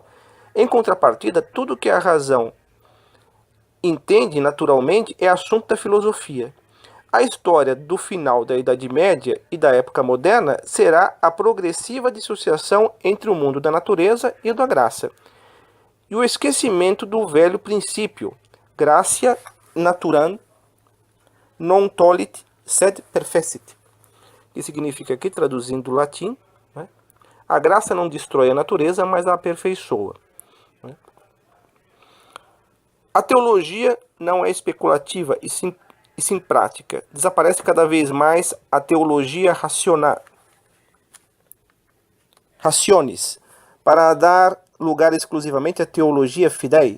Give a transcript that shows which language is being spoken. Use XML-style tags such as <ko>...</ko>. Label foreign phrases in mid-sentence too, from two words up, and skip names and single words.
<pt>Em contrapartida, tudo que a razão entende naturalmente é assunto da filosofia. A história do final da Idade Média e da época moderna será a progressiva dissociação entre o mundo da natureza e da graça, e o esquecimento do velho princípio,</pt> <la>gratia naturam non tollit sed perfecit,</la> <pt>que significa aqui, traduzindo do latim, né, a graça não destrói a natureza, mas a aperfeiçoa. Né? A teologia não é especulativa e sim prática. Desaparece cada vez mais a</pt> <la>teologia rationis,</la> <pt>para dar lugar exclusivamente à</pt> <la>teologia fidei.</la>